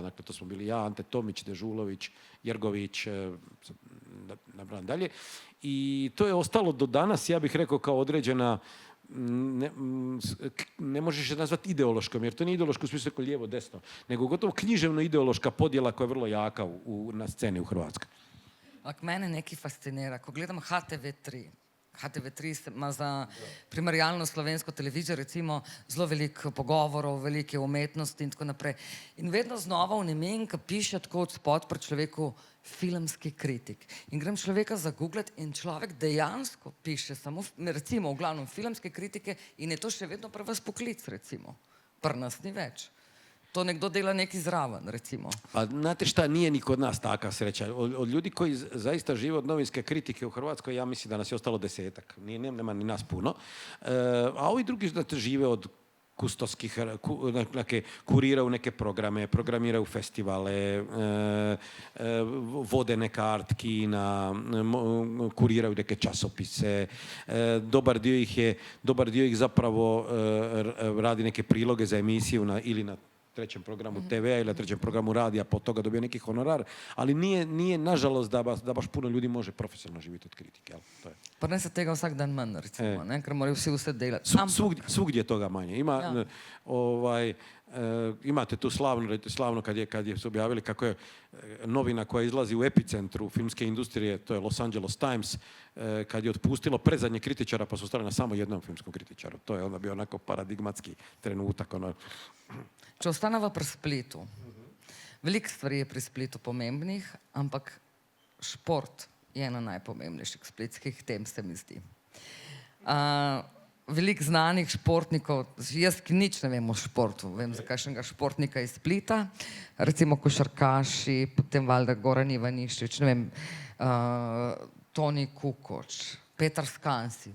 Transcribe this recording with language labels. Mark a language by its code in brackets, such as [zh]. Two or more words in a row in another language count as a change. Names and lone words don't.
[hr] Dakle, to smo bili ja, Ante Tomić, Dežulović, Jergović, nabrajam dalje. I to je ostalo do danas, ja bih rekao, kao određena, ne možeš je nazvati ideološkom, jer to nije ideološko u smislu lijevo-desno, nego gotovo književno-ideološka podjela koja je vrlo jaka na sceni u Hrvatskoj. [sl] Ak mene nekaj fascinira, ko gledam HTV3, HTV3 ima za primerjalno slovensko televizijo recimo zelo veliko pogovorov, velike umetnosti in tako naprej. In vedno znova vnemim, ko piše tako od spod pri človeku filmski kritik. In grem človeka zagooglati in človek dejansko piše samo, recimo, v glavnem filmske kritike in je to še vedno pri vas poklic, recimo. Pri nas ni več. To nekdo dela neki zraven, recimo. [hr] A znate šta, nije ni kod nas taka sreća. Od ljudi koji zaista žive od novinske kritike u Hrvatskoj, ja mislim da nas je ostalo 10-ak. Nema ni nas puno. A ovi drugi žive od kustoskih, kuriraju neke programe, programiraju festivale, vode neke art kina, kuriraju neke časopise. Dobar dio ih zapravo radi neke priloge za emisiju ili na trećem programu TV-a ili na trećem programu radija, pa od toga dobije neki honorar, ali nije nažalost da baš puno ljudi može profesionalno živjeti od kritike. [sl] Pa ne se tega vsak dan manj, recimo, ker morajo vsi vse delati. [hr] Svugdje je toga manje. Imate tu slavno kad je se objavili kako je novina koja izlazi u epicentru filmske industrije, to je Los Angeles Times, kad je otpustilo predzadnje kritičara pa su ostali na samo jednom filmskom kritičaru. To je onda bio onako paradigmatski trenutak. [sl] Če ostaneva pri Splitu, veliko stvari je pri Splitu pomembnih, ampak šport je ena najpomembnejših splitskih tem, se mi zdi. Veliko znanih športnikov, jaz ki nič ne vem o športu, vem za kakšnega športnika iz Splita, recimo košarkaši, potem valjda Goran Ivaniščič, ne vem, Toni Kukoč, Petar Skansi.